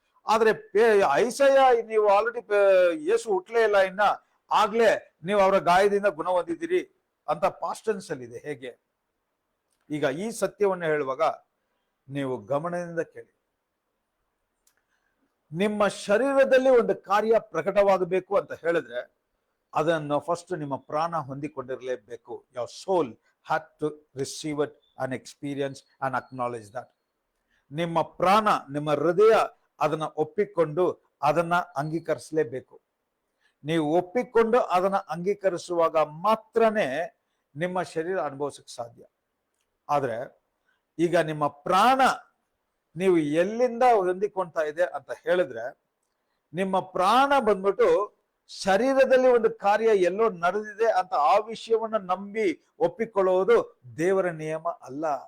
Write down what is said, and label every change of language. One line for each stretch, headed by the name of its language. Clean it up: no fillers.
Kannada: ಆದ್ರೆ ಐಸಾಯ ನೀವು ಆಲ್ರೆಡಿ ಯೇಸು ಹುಟ್ಲೇ ಇಲ್ಲ ಇನ್ನ, ಆಗ್ಲೇ ನೀವು ಅವರ ಗಾಯದಿಂದ ಗುಣ ಹೊಂದಿದ್ದೀರಿ ಅಂತ ಪಾಸ್ಟ್ ಟೆನ್ಸ್ ಅಲ್ಲಿ ಇದೆ. ಹೇಗೆ? ಈಗ ಈ ಸತ್ಯವನ್ನು ಹೇಳುವಾಗ ನೀವು ಗಮನದಿಂದ ಕೇಳಿ. ನಿಮ್ಮ ಶರೀರದಲ್ಲಿ ಒಂದು ಕಾರ್ಯ ಪ್ರಕಟವಾಗಬೇಕು ಅಂತ ಹೇಳಿದ್ರೆ ಅದನ್ನು ಫಸ್ಟ್ ನಿಮ್ಮ ಪ್ರಾಣ ಹೊಂದಿಕೊಂಡಿರಲೇಬೇಕು.
English: your soul had to receive it and experience and acknowledge that.
Kannada: ನಿಮ್ಮ ಪ್ರಾಣ, ನಿಮ್ಮ ಹೃದಯ ಅದನ್ನ ಒಪ್ಪಿಕೊಂಡು ಅದನ್ನ ಅಂಗೀಕರಿಸಲೇಬೇಕು. ನೀವು ಒಪ್ಪಿಕೊಂಡು ಅದನ್ನ ಅಂಗೀಕರಿಸುವಾಗ ಮಾತ್ರನೇ ನಿಮ್ಮ ಶರೀರ ಅನುಭವಿಸಕ್ಕೆ ಸಾಧ್ಯ. ಆದ್ರೆ ಈಗ ನಿಮ್ಮ ಪ್ರಾಣ ನೀವು ಎಲ್ಲಿಂದ ಹೊಂದಿಕೊಂತಾ ಇದೆ ಅಂತ ಹೇಳಿದ್ರೆ, ನಿಮ್ಮ ಪ್ರಾಣ ಬಂದ್ಬಿಟ್ಟು ಶರೀರದಲ್ಲಿ ಒಂದು ಕಾರ್ಯ ಎಲ್ಲೋ ನಡೆದಿದೆ ಅಂತ ಆ ವಿಷಯವನ್ನ ನಂಬಿ ಒಪ್ಪಿಕೊಳ್ಳುವುದು ದೇವರ ನಿಯಮ ಅಲ್ಲ.